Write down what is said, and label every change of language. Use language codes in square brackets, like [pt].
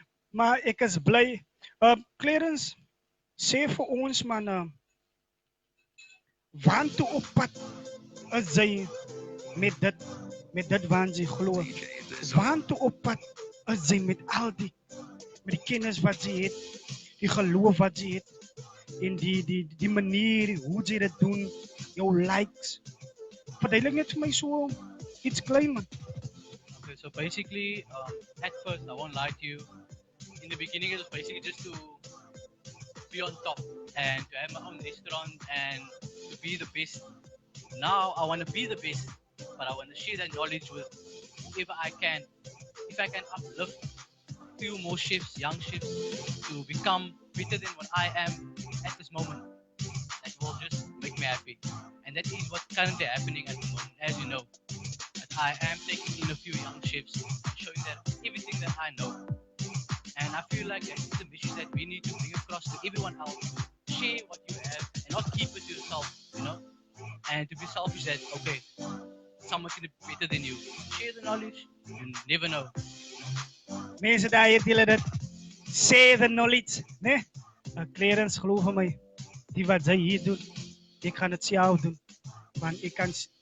[af] Maar ek is bly. Clarence, sê vir ons, man, waantoe op pad is jy met dit wat jy glo? Waantoe op pad is jy met al die kennis wat jy het, die geloof wat jy het, en die manier hoe jy dit doen, jou likes. Verduidelik net vir my so iets klein, man. [en] Okay, so basically, at first, I won't lie to you. In the beginning, it was basically just to be on top and to have my own restaurant and to be the best. Now, I want to be the best, but I want to share that knowledge with whoever I can. If I can uplift few more chefs, young chefs, to become better than what I am at this moment, that will just make me happy. And that is what's currently happening at the moment, as you know. That I am taking in a few young chefs, showing them everything that I know. And I feel like that is the mission that we need to bring across to everyone else. Share what you have and not keep it to yourself, you know. And to be selfish that, okay, someone can be better than you. Share the knowledge, you never know. [af] Mense daar het julle dit, [en] share the knowledge, [af] né? Clarence, glo vir my, die wat jy hier doen, ek gaan dit self doen, want ek kan...